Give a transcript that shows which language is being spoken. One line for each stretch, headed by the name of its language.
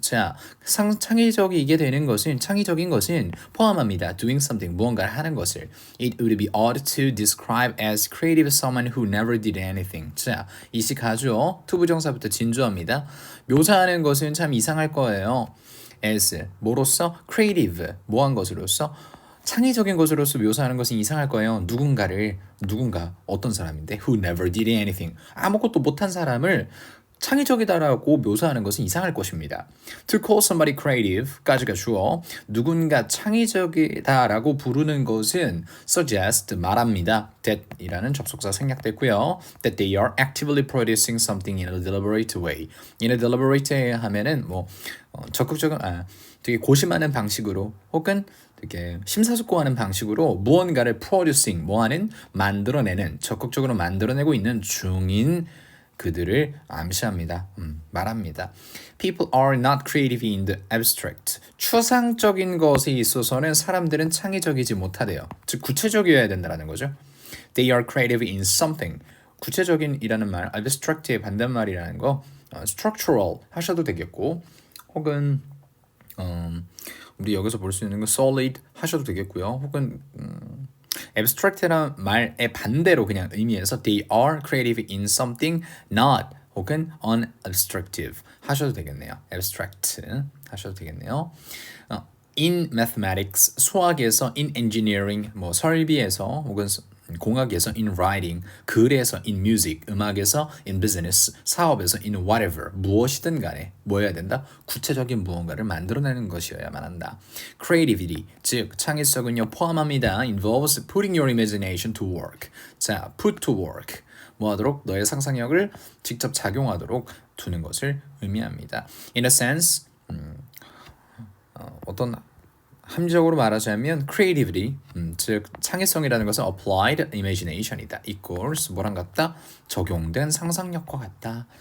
Korean: 자, 창의적인 것은 포함합니다.
English: Doing something,
Korean: 무언가를 하는 것을.
English: It would be odd to describe as creative someone who never did anything.
Korean: 자, 이시가주어 투부정사부터 진주어입니다. 묘사하는 것은 참 이상할 거예요. as 뭐로서? creative, 뭐한 것으로서? 창의적인 것으로서 묘사하는 것은 이상할 거예요. 누군가 어떤 사람인데
English: who never did anything,
Korean: 아무것도 못한 사람을 창의적이다라고 묘사하는 것은 이상할 것입니다.
English: To call somebody creative까지가 주어.
Korean: 누군가 창의적이다라고 부르는 것은 suggest, 말합니다. that이라는 접속사 생략됐고요.
English: That they are actively producing something in a deliberate way. in a deliberate way
Korean: 하면은 적극적인, 되게 고심하는 방식으로, 혹은 되게 심사숙고하는 방식으로 무언가를 producing, 만들어내는, 적극적으로 만들어내고 있는 중인 그들을 암시합니다. 말합니다.
English: People are not creative in the abstract.
Korean: 추상적인 것에 있어서는 사람들은 창의적이지 못하대요. 즉 구체적이어야 된다는 거죠.
English: They are creative in something.
Korean: 구체적인이라는 말, abstract의 반대말이라는 거, structural 하셔도 되겠고, 혹은 우리 여기서 볼 수 있는 건 solid 하셔도 되겠고요. 혹은 abstract라는 말의 반대로 그냥 의미에서
English: they are creative in something not,
Korean: 혹은 unobstructive 하셔도 되겠네요. abstract 하셔도 되겠네요.
English: in mathematics,
Korean: 수학에서,
English: in engineering,
Korean: 설비에서, 혹은 공학에서,
English: in writing,
Korean: 글에서,
English: in music,
Korean: 음악에서,
English: in business,
Korean: 사업에서,
English: in whatever,
Korean: 무엇이든 간에 뭐여야 된다? 구체적인 무언가를 만들어내는 것이어야만 한다. Creativity, 즉 창의성은요 포함합니다.
English: Involves putting your imagination to work. 자, put to work,
Korean: 뭐하도록? 너의 상상력을 직접 작용하도록 두는 것을 의미합니다.
English: In a sense,
Korean: 어떤 함정으로 말하자면 creativity, 즉 창의성이라는 것은
English: applied imagination
Korean: 이다. equals 뭐랑 같다? 적용된 상상력과 같다.